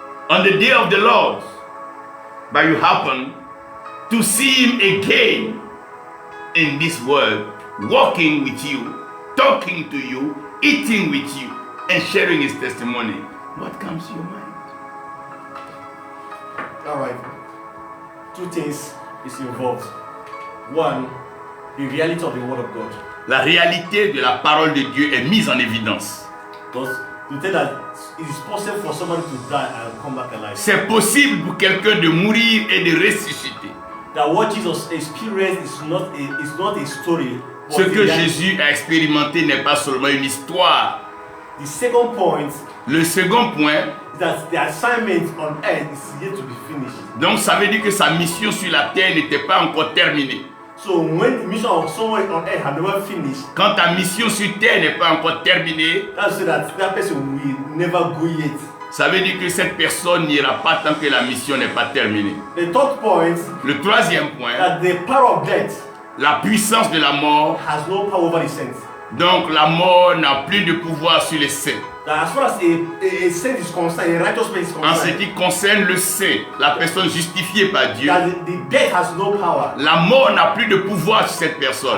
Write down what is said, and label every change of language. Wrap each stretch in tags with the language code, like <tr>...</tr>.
<en>on the day of the Lord, but you happen to see him again in this world, walking with you, talking to you, eating with you, and sharing his testimony. What comes to your mind? All right. Two things is involved. One, the reality of the word of God.</en> <fr>La réalité de la parole de Dieu est mise en évidence.</fr> <en>Because to tell that it is possible for somebody to die and come back alive.</en> <fr>C'est possible pour quelqu'un de mourir et de ressusciter.</fr> <en>That what Jesus experienced is not a story.</en> <fr>Ce que Jésus a expérimenté n'est pas seulement une histoire.</fr> <en>The second point.</en> <fr>Le second point.</fr> <en>That the assignment on earth is yet to be finished.</en> <fr>Donc ça veut dire que sa mission sur la terre n'était pas encore terminée.</fr> <en>So when the mission of someone on earth had never finished,</en> <fr>quand ta mission sur terre n'est pas encore terminée,</fr> <en>that's that person will never go yet.</en> <fr>Ça veut dire que cette personne n'ira pas tant que la mission n'est pas terminée.</fr> <en>The third point,</en> <fr>le troisième point,</fr> <en>that the power of death,</en> <fr>la puissance de la mort,</fr> <en>has no power over the saints.</en> <fr>Donc la mort n'a plus de pouvoir sur les saints.</fr> <en>As far as a saint is concerned, a righteous man is concerned,</en> <fr>en ce qui concerne le saint, la personne justifiée par Dieu,</fr> <en>the death has no power.</en> <fr>La mort n'a plus de pouvoir sur cette personne,</fr>